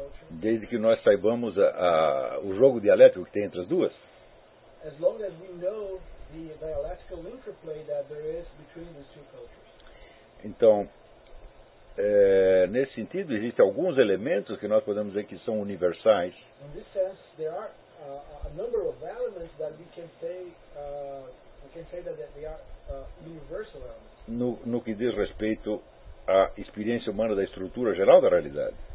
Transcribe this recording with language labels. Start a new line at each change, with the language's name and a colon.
Portuguese: Desde que nós saibamos o jogo dialético que tem entre as duas.
English: As long as we know the dialectical interplay that there is between these two cultures.
Portuguese: Então, nesse sentido, existem alguns elementos que nós podemos dizer que são universais.
English: In this sense, there are a number of elements that we can say that they are universal elements.
Portuguese: No que diz respeito à experiência humana da estrutura geral da realidade.